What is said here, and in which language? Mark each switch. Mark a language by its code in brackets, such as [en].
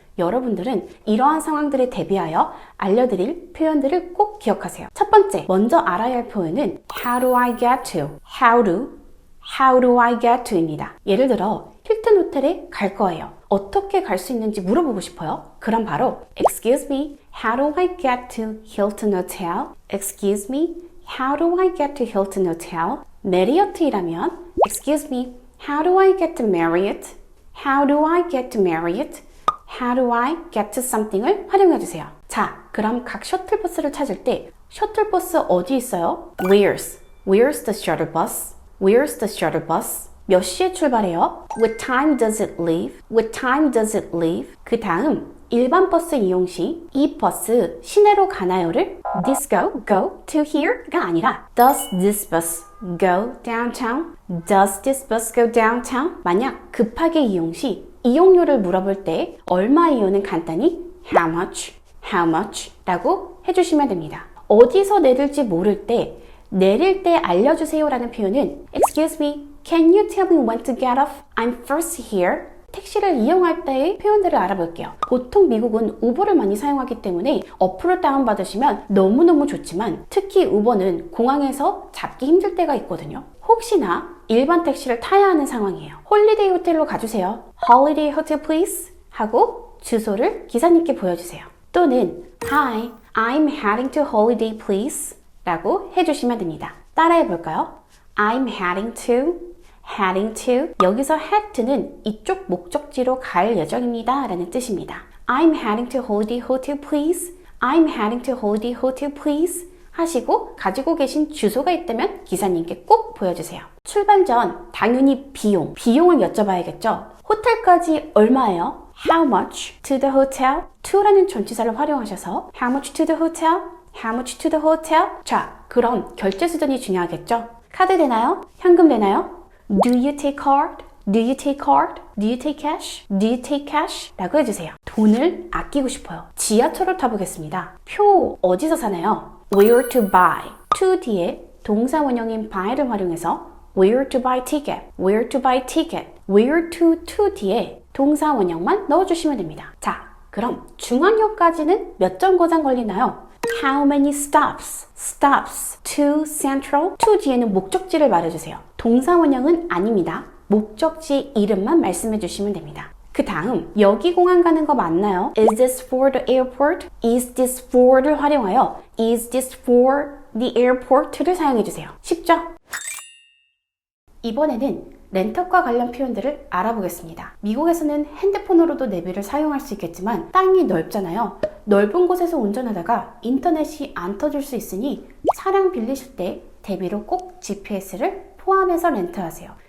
[ko] 여러분들은 이러한 상황들에 대비하여 알려드릴 표현들을 꼭 기억하세요. 첫 번째, 먼저 알아야 할 표현은 [en] How do I get to? How do I get to? [ko] 입니다. 예를 들어 힐튼 호텔에 갈 거예요. 어떻게 갈 수 있는지 물어보고 싶어요. 그럼 바로 [en] Excuse me, how do I get to Hilton Hotel? Excuse me, how do I get to Hilton Hotel? 메리어트이라면 Excuse me, how do I get to Marriott? How do I get to Marriott? How do I get to something을 활용해주세요. [ko] 자, 그럼 각 셔틀버스를 찾을 때 셔틀버스 어디 있어요? [en] Where's the shuttle bus? Where's the shuttle bus? [ko] 몇 시에 출발해요? [en] What time does it leave? What time does it leave? [ko] 그 다음 일반 버스 이용 시 이 버스 시내로 가나요를 [en] This go to here [ko] 가 아니라 [en] Does this bus go downtown? Does this bus go downtown? [ko] 만약 급하게 이용 시 이용료를 물어볼 때 얼마 이유는 간단히 How much 라고 해주시면 됩니다. 어디서 내릴지 모를 때 내릴 때 알려주세요 라는 표현은 [en] Excuse me, can you tell me when to get off? I'm first here. [ko] 택시를 이용할 때의 표현들을 알아볼게요. 보통 미국은 우버를 많이 사용하기 때문에 어플을 다운받으시면 너무너무 좋지만 특히 우버는 공항에서 잡기 힘들 때가 있거든요. 혹시나 일반 택시를 타야 하는 상황이에요. 홀리데이 호텔로 가주세요. [en] Holiday hotel please [ko] 하고 주소를 기사님께 보여주세요. [en] 또는 Hi, I'm heading to holiday please [ko] 라고 해주시면 됩니다. 따라해 볼까요? [en] I'm heading to [ko] 여기서 head to는 이쪽 목적지로 갈 예정입니다 라는 뜻입니다. [en] I'm heading to holiday hotel please. I'm heading to holiday hotel please [ko] 하시고 가지고 계신 주소가 있다면 기사님께 꼭 보여주세요. 출발 전 당연히 비용을 여쭤봐야겠죠. 호텔까지 얼마예요? [en] How much to the hotel? to라는 [ko] 전치사를 활용하셔서 [en] How much to the hotel? How much to the hotel? [ko] 자, 그럼 결제 수단이 중요하겠죠? 카드 되나요? 현금 되나요? [en] Do you take card? Do you take card? Do you take cash? Do you take cash? [ko] 라고 해주세요. 돈을 아끼고 싶어요. 지하철을 타보겠습니다. 표 어디서 사나요? [en] Where to buy? [ko] to 뒤에 동사 원형인 buy를 활용해서 [en] Where to buy ticket? Where to buy ticket? [ko] Where to 뒤에 동사 원형만 넣어주시면 됩니다. 자, 그럼 중앙역까지는 몇 정거장 걸리나요? [en] How many stops to Central? [ko] to 뒤에는 목적지를 말해주세요. 동사 원형은 아닙니다. 목적지 이름만 말씀해 주시면 됩니다. 그 다음 여기 공항 가는 거 맞나요? [en] Is this for the airport? Is this for를 활용하여 Is this for the airport를 [ko] 사용해 주세요. 쉽죠? 이번에는 렌터카 관련 표현들을 알아보겠습니다. 미국에서는 핸드폰으로도 내비를 사용할 수 있겠지만 땅이 넓잖아요. 넓은 곳에서 운전하다가 인터넷이 안 터질 수 있으니 차량 빌리실 때 대비로 꼭 GPS를 포함해서 렌트하세요.